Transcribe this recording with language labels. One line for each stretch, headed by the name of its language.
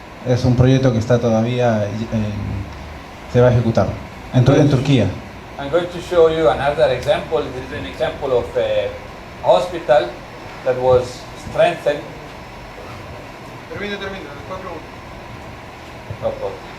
Spanish: Es un proyecto que está todavía, se va a ejecutar en Turquía.
English: I'm going to show you another example. This is an example of a hospital that was strengthened.
Spanish: Termina, después pregunto.